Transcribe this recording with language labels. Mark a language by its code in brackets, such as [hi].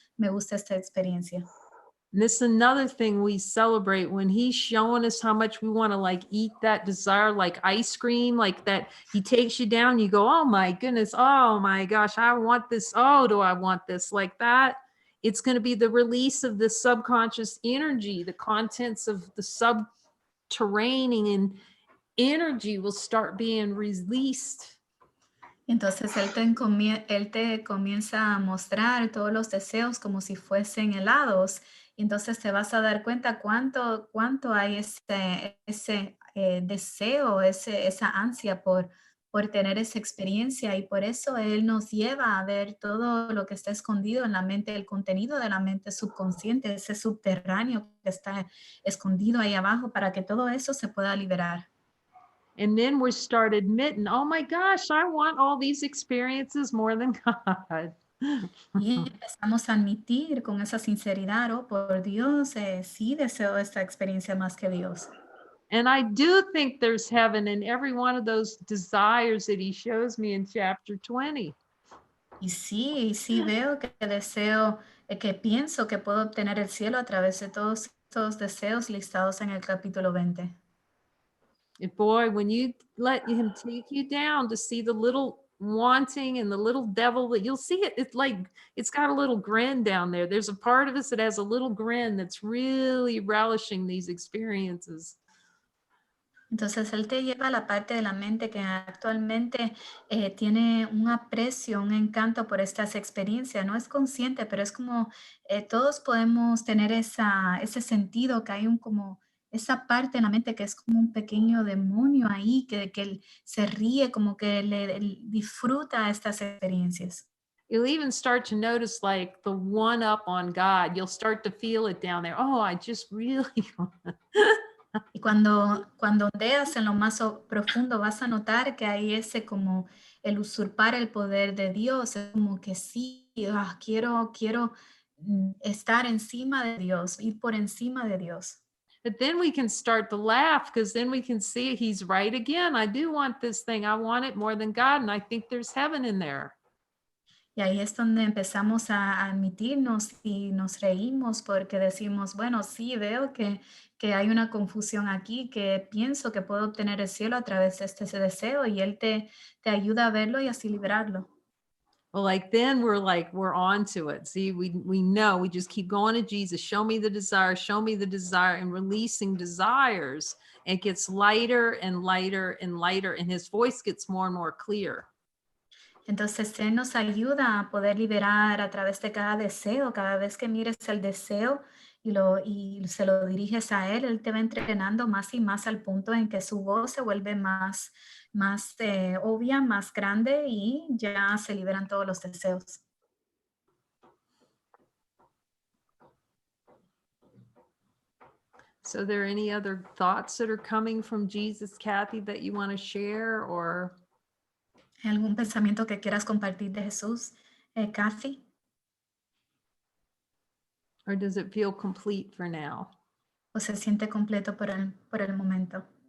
[es] Me gusta esta experiencia. [en] And this is another thing we celebrate when he's showing us how much we want to like eat that desire, like ice cream, like that he takes you down, you go, oh my goodness, oh my gosh, I want this. Oh, do I want this? Like that. It's going to be the release of the subconscious energy, the contents of the subterranean and energy will start being released. [es] Entonces él te comienza a mostrar todos los deseos como si fuesen helados. Y entonces te vas a dar cuenta cuánto hay ese deseo, esa ansia por tener esa experiencia. Y por eso Él nos lleva a ver todo lo que está escondido en la mente, el contenido de la mente subconsciente, ese subterráneo que está escondido ahí abajo para que todo eso se pueda liberar. [en] And then we start admitting, oh my gosh, I want all these experiences more than God. [es] Y empezamos a admitir con esa sinceridad, oh, por Dios, sí deseo esta experiencia más que Dios. [en] And I do think there's heaven in every one of those desires that he shows me in chapter 20. [es] Y sí veo que deseo, que pienso que puedo obtener el cielo a través de todos estos deseos listados en el capítulo 20. [en] And boy, when you let him take you down to see the little wanting and the little devil, that you'll see it, it's like it's got a little grin down there. There's a part of us that has a little grin that's really relishing these experiences. [es] Entonces Él te lleva a la parte de la mente que actualmente tiene un aprecio, un encanto por estas experiencias. No es consciente, pero es como todos podemos tener ese sentido que hay como esa parte de la mente que es como un pequeño demonio ahí que él se ríe, como que él disfruta estas experiencias. [en] You'll even start to notice like the one up on God. You'll start to feel it down there. Oh, I just really want. [es] Y cuando ondeas en lo más profundo vas a notar que hay ese como el usurpar el poder de Dios, es como que sí, quiero estar encima de Dios, ir por encima de Dios. [en] But then we can start to laugh because then we can see he's right again. I do want this thing. I want it more than God. And I think there's heaven in there. [es] Y ahí es donde empezamos a admitirnos y nos reímos porque decimos, bueno, sí, veo que hay una confusión aquí, que pienso que puedo obtener el cielo a través de ese deseo y Él te ayuda a verlo y así liberarlo. [en] Well, like then we're on to it. See, we know, we just keep going to Jesus. Show me the desire, and releasing desires. It gets lighter and lighter and lighter, and his voice gets more and more clear. [es] Entonces, Él nos ayuda a poder liberar a través de cada deseo. Cada vez que mires el deseo y se lo diriges a Él, Él te va entrenando más y más al punto en que su voz se vuelve más obvia, más grande y ya se liberan todos los deseos. [en] So, are there any other thoughts that are coming from Jesus, Kathy, that you want to share, or? [es] ¿Algún pensamiento que quieras compartir de Jesús, Kathy? [en] Or does it feel complete for now? [es] ¿O se siente completo por el momento?